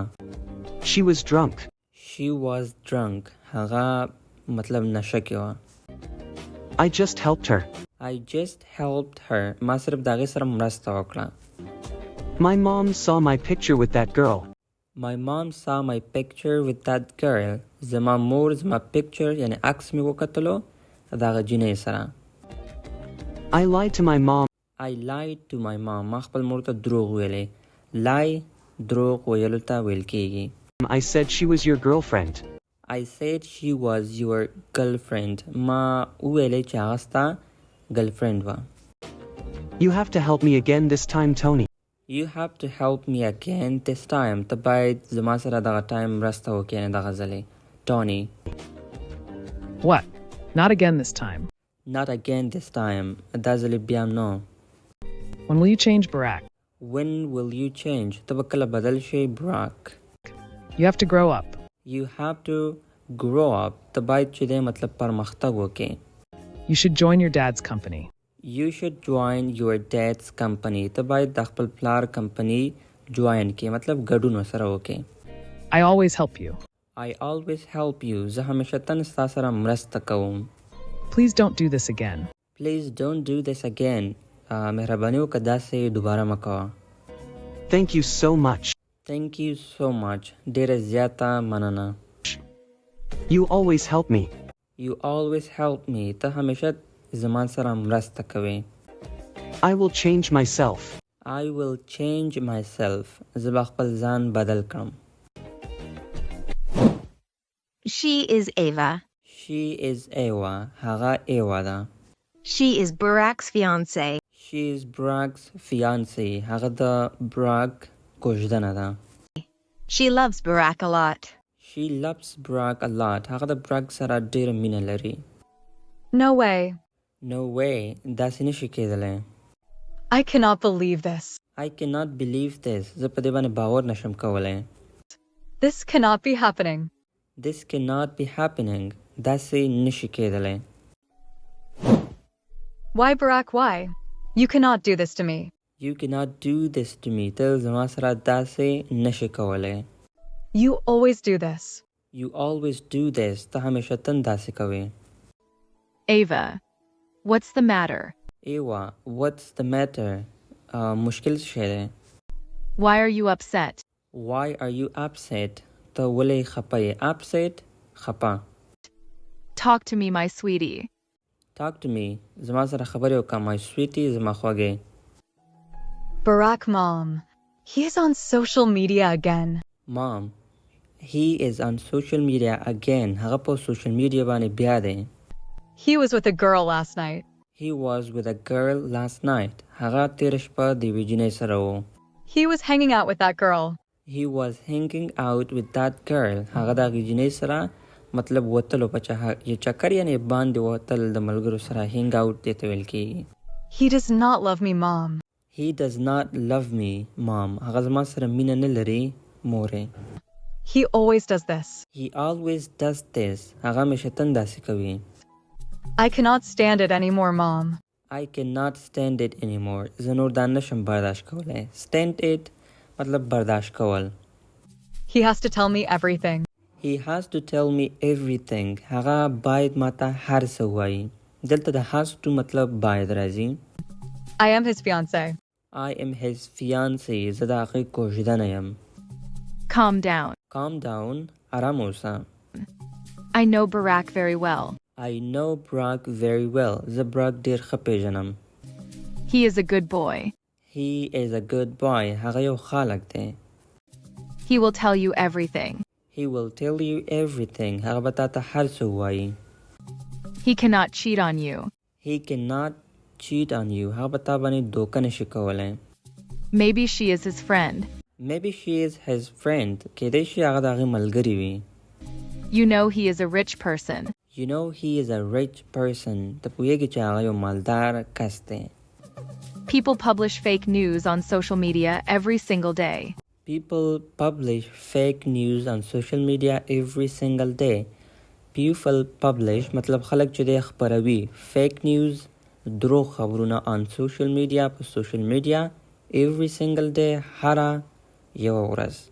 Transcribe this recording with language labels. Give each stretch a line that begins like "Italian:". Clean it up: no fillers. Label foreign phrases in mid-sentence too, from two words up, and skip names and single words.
English: She was drunk. She was drunk.
Pashto: هغه مطلب نشه کې وه.
English: I just helped her. I just helped her.
Pashto: ما صرف د هغې سره مرسته وکړه.
English: My mom saw my picture with that girl. My mom saw my picture with that girl.
Pashto: زما مور زما picture یعنی عکس مې وکتلو د هغه جینۍ سره.
English: I lied to my mom. I lied to my mom.
Pashto: ما خپل مور ته دروغ ویلې. lie دروغ ویلو ته ویل کېږي.
English: I said she was your girlfriend. I said she was your girlfriend.
Pashto: ما وویلې چې هغه ستا girlfriend وه.
English: You have to help me again this time, Tony. You have to help me again this time.
Pashto: ته باید زما سره دغه ټایم مرسته وکړې، یعنې دغه ځلې. Tony.
English: What? Not again this time. Not again this time.
Pashto: دا ځلې بیا نو.
English: When will you change, Barack? When will you change?
Pashto: ته به کله بدل شي Barack.
English: You have to grow up. You have to grow up.
Pashto: ته باید چې دی مطلب پرمختګ وکړې.
English: You should join your dad's company. You should join your dad's company.
Pashto: ته باید د خپل پلار کمپنی join کې، مطلب ګډون سره وکړې.
English: I always help you. I always help you.
Pashto: زه همیشه تن ستا سره مرسته کوم.
English: Please don't do this again. Please don't do this again.
Pashto: مهرباني وکړه داسې دوباره مه کوه.
English: Thank you so much. Thank you so much.
Pashto: ډېره زیاته مننه.
English: You always help me. You always help me.
Pashto: ته همیشه زما سره مرسته کوې.
English: I will change myself. I will change myself.
Pashto: زه به خپل ځان بدل کړم.
English: She is Ava. She is Ava.
Pashto: هغه ایوا ده.
English: She is Barack's fiancé. She is Barack's fiancé.
Pashto: هغه د Barack کوژدنه ده.
English: She loves Barack a lot. She loves Barack a lot.
Pashto: هغه د Barack سره ډېره مینه لري.
English: No way. No way.
Pashto: داسې نشي کېدلی.
English: I cannot believe this. I cannot believe this.
Pashto: زه په دې باندې باور نشم کولی.
English: This cannot be happening. This cannot be happening.
Pashto: داسې نشي کېدلی.
English: Why, Barack, why? You cannot do this to me. You cannot do this to me.
Pashto: ته زما سره داسې نشي کولی.
English: You always do this. You always do this.
Pashto: ته همیشه تن داسې کوي.
English: Ava, what's the matter? Ava, what's the matter?
Pashto: مشکل څه دی؟
English: Why are you upset? Why are you upset?
Pashto: ته ولې خپه یې؟ Upset خپه.
English: Talk to me, my sweetie. Talk to me.
Pashto: زما سره خبرې وکړه
English: my sweetie
Pashto: زما خوږې.
English: Barack, Mom. He is on social media again. Mom, he is on social media again.
Pashto: هغه په
English: social media
Pashto: باندې بیا دی.
English: He was with a girl last night. He was with a girl last night.
Pashto: هغه تېره شپه د یوې جینۍ سره و.
English: He was hanging out with that girl. He was hanging out with that girl.
Pashto: هغه د هغې جینۍ سره مطلب وتلو په چکر یعنې باندې وتل د ملګرو سره
English: hang out
Pashto: دې ته ویل کېږي.
English: He does not love me, Mom. He does not love me, Mom.
Pashto: هغه زما سره مینه نه لري مورې.
English: He always does this. He always does this.
Pashto: هغه همیشه تن داسې کوي.
English: I cannot stand it anymore, Mom. I cannot stand it anymore.
Pashto: زه نور دا نشم برداشت کولی.
English: Stand it
Pashto: مطلب برداشت کول.
English: He has to tell me everything. He has to tell me everything.
Pashto: هغه باید ماته هر څه ووایي. دلته د
English: has to
Pashto: مطلب باید راځي.
English: I am his fiancé. I am his fiancé.
Pashto: زه د هغې کوژدنه یم.
English: Calm down. Calm down.
Pashto: آرام اوسه.
English: I know Barack very well. I know Barack very well.
Pashto: زه براک ډېر ښه پیژنم.
English: He is a good boy. He is a good boy.
Pashto: هغه یو خالق دی.
English: He will tell you everything. He will tell you everything.
Pashto: هغه به تا ته هر څه ووایي.
English: He cannot cheat on you. He cannot cheat on you.
Pashto: هغه به تا باندې دوکه نشي کولی.
English: Maybe she is his friend. Maybe she is his friend.
Pashto: کېدای شي هغه د هغې ملګرې وي.
English: You know he is a rich person. You know he is a rich person.
Pashto: ته پوهیږي چې هغه یو مالدار کس دی.
English: People publish fake news on social media every single day. People publish fake news on social media every single day. People publish
Pashto: مطلب خلک چې دی خپروي.
English: Fake news
Pashto: دروغ خبرونه
English: on social media په social media every single day
Pashto: هره یوه ورځ.